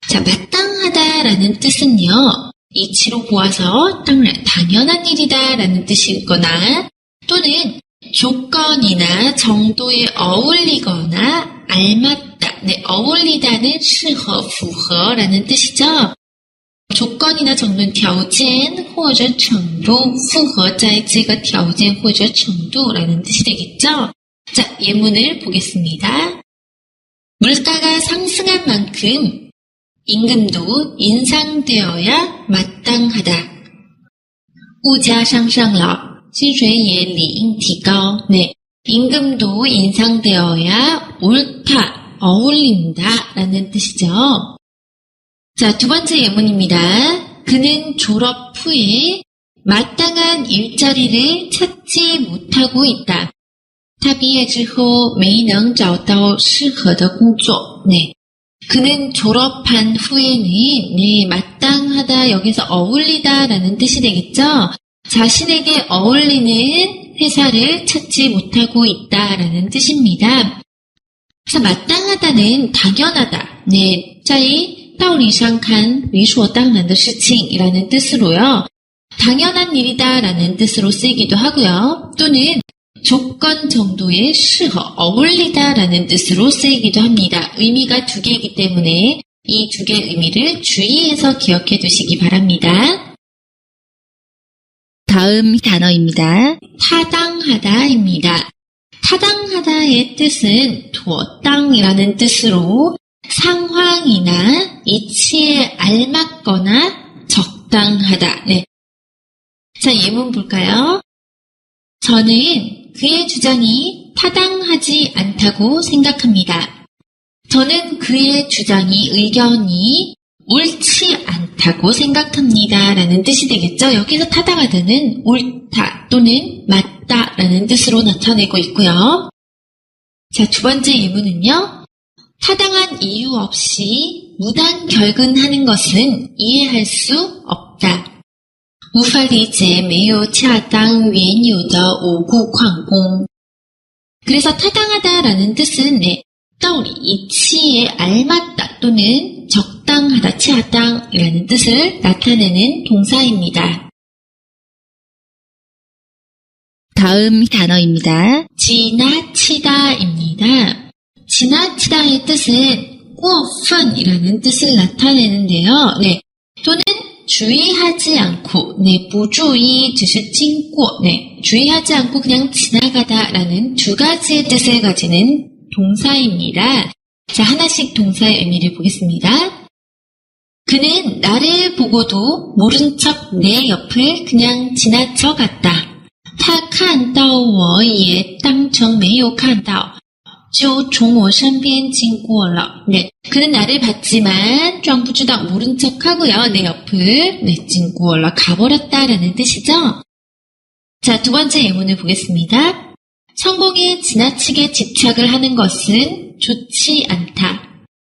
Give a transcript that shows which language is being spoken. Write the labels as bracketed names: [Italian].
[Korean] 자, 마땅하다라는 뜻은요. 이치로 보아서 당연한 일이다라는 뜻이거나 또는 조건이나 정도에 어울리거나 알맞다, 어울리다는 [Chinese] 适合,符合 [Korean] 라는 뜻이죠. 조건이나 정도는 [Chinese] 条件或者程度符合在这个条件或者程度 [Korean] 라는 뜻이 되겠죠. 자, 예문을 보겠습니다. 물가가 상승한 만큼 임금도 인상되어야 마땅하다. [Chinese] 物价上涨了，薪水也理应提高. [Korean] 네, 임금도 인상되어야 옳다, 어울린다 라는 뜻이죠. 자, 두 번째 예문입니다. 그는 졸업 후에 마땅한 일자리를 찾지 못하고 있다. [Chinese] 他毕业之后没能找到适合的工作. [Korean] 네. 그는 졸업한 후에는 마땅하다 여기서 어울리다라는 뜻이 되겠죠. 자신에게 어울리는 회사를 찾지 못하고 있다라는 뜻입니다. 그래서 마땅하다는 당연하다. [Chinese] 在道理上看理所当然的事情이라는 뜻으로요. [Korean] 당연한 일이다라는 뜻으로 쓰이기도 하고요. 또는 조건 정도의 适合, 어울리다라는 뜻으로 쓰이기도 합니다. 의미가 두 개이기 때문에 이 두 개의 의미를 주의해서 기억해 두시기 바랍니다. 다음 단어입니다. 타당하다입니다. 타당하다의 뜻은 妥当이라는 뜻으로 상황이나 이치에 알맞거나 적당하다. 네. 자, 예문 볼까요? 저는 그의 주장이 타당하지 않다고 생각합니다. 저는 그의 주장이, 의견이 옳지 않다고 생각합니다. 라는 뜻이 되겠죠. 여기서 타당하다는 옳다 또는 맞다 라는 뜻으로 나타내고 있고요. 자, 두 번째 예문은요. 타당한 이유 없이 무단 결근하는 것은 이해할 수 없다. [Chinese] 无法理解没有恰当原有的无故旷工. [Korean] 그래서 타당하다라는 뜻은道理, 이치에 알맞다 또는 적당하다, 恰当이라는 뜻을 나타내는 동사입니다. 다음 단어입니다. 지나치다입니다. 지나치다의 뜻은 过分이라는 뜻을 나타내는데요. 또는 주의하지 않고, [Chinese] 不注意只是经过, [Korean] 주의하지 않고 그냥 지나가다라는 두 가지의 뜻을 가지는 동사입니다. 자, 하나씩 동사의 의미를 보겠습니다. 그는 나를 보고도 모른 척 내 옆을 그냥 지나쳐 갔다. [Chinese] 他看到我也当成没有看到。就从我身边经过了. [Korean] 그는 나를 봤지만 [Chinese] 装不知道 [Korean] 모른 척하고요. 내 옆을 [Chinese] 经过了 [Korean] 가버렸다라는 뜻이죠. 자, 두 번째 예문을 보겠습니다. 성공에 지나치게 집착을 하는 것은 좋지 않다.